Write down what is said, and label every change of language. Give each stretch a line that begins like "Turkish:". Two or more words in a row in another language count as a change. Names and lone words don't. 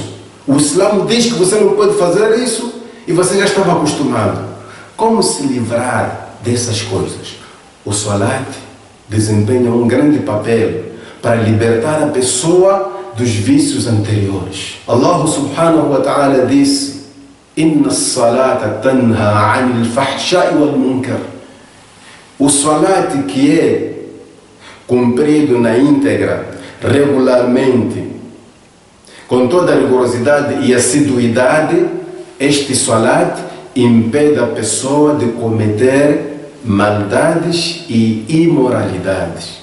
Portuguese: O Islã diz que você não pode fazer isso e você já estava acostumado. Como se livrar dessas coisas? O salat desempenha um grande papel para libertar a pessoa dos vícios anteriores.
Arabic: الله سبحانه وتعالى disse: "إن الصلاة تنهى عن الفحشاء والمنكر".
Portuguese: O salat que é cumprido na íntegra, regularmente, com toda a rigorosidade e assiduidade, este salat impede a pessoa de cometer maldades e imoralidades.